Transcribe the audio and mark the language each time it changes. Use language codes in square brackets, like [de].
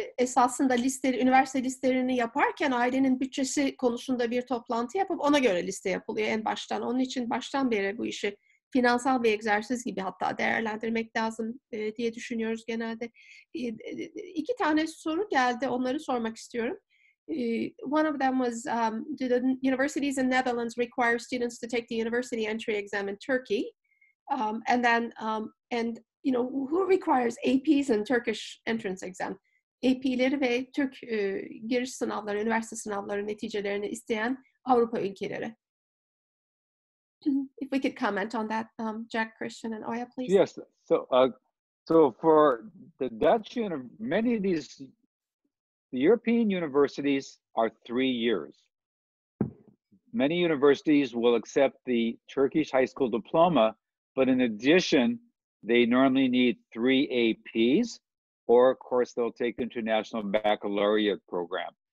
[tr] Esasında üniversite listelerini yaparken ailenin bütçesi konusunda bir toplantı yapıp ona göre liste yapılıyor en baştan. Onun için baştan beri bu işi finansal bir egzersiz gibi hatta değerlendirmek lazım diye düşünüyoruz genelde. 2 tane soru geldi. Onları sormak istiyorum. [en] One of them was, do the universities in Netherlands require students to take the university entry exam in Turkey? And who requires APs and Turkish entrance exam? [tr] AP'leri ve Türk giriş sınavları, üniversite sınavları neticelerini isteyen Avrupa ülkeleri. [en] If we could comment on that, Jack, Christian, and Oya, please. Yes. So for the Dutch, many of the European universities are 3 years. Many universities will accept the Turkish high school diploma, but in addition, they normally need 3 APs, or of course, they'll take the International Baccalaureate program.